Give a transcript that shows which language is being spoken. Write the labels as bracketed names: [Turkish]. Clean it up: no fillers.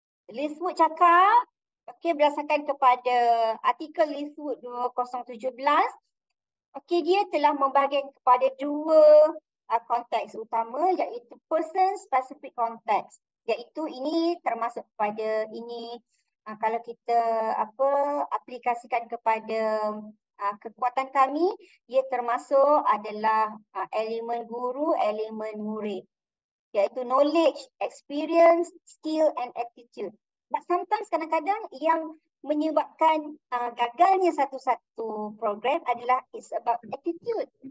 [Malay] Leafwood cakap, berdasarkan kepada artikel Leafwood 2017, dia telah membahagikan kepada dua konteks utama, iaitu [English] person specific context. [Malay] Iaitu ini termasuk pada ini kalau kita aplikasikan kepada kekuatan kami, ia termasuk adalah elemen guru, elemen murid. [English] Iaitu knowledge, experience, skill and attitude. But sometimes [Malay] kadang-kadang yang menyebabkan gagalnya satu-satu program adalah [English] it's about attitude.